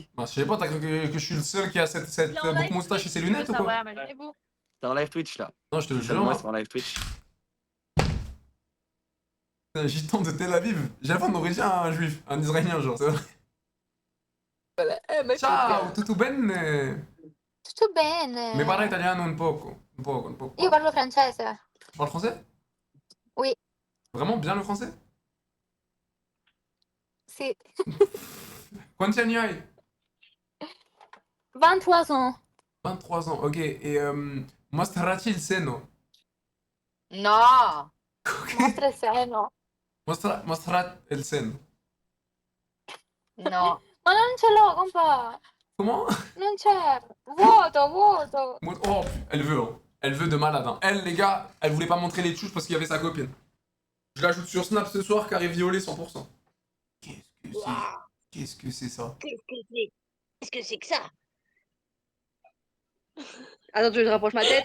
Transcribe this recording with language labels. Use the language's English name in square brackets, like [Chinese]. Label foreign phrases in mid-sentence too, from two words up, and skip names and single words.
[French] Bah, je sais pas, t'as cru que je suis le seul qui a cette boucle moustache et ses lunettes ou quoi? T'es en live Twitch là. Non, je te le jure. Seulement, c'est en live Twitch. C'est un gitan de Tel Aviv. J'avais un origine un juif, un israélien, genre, c'est vrai. [Italian] Ciao, tutto bene? Tutto bene. Mi parla italiano un poco. Un poco. Io parlo francese. [French] Tu parles français? Oui. Vraiment bien le français? [Italian] Sì. Quanti anni hai? [French] 23 ans. 23 ans, ok. Et [Italian] mostrati il seno. No. Mostra il seno. Mostra il seno. No. Ma non ce l'ho, compa. [French] Comment? [Italian] Non c'è. Vuoto. [French] Oh, elle veut, hein. Elle veut de malade, hein. Elle, les gars, elle voulait pas montrer les touches parce qu'il y avait sa copine. Je l'ajoute sur Snap ce soir car elle est violée 100%. Qu'est-ce que c'est ça? Qu'est-ce que c'est que ça? Attends, tu veux que je rapproche ma tête?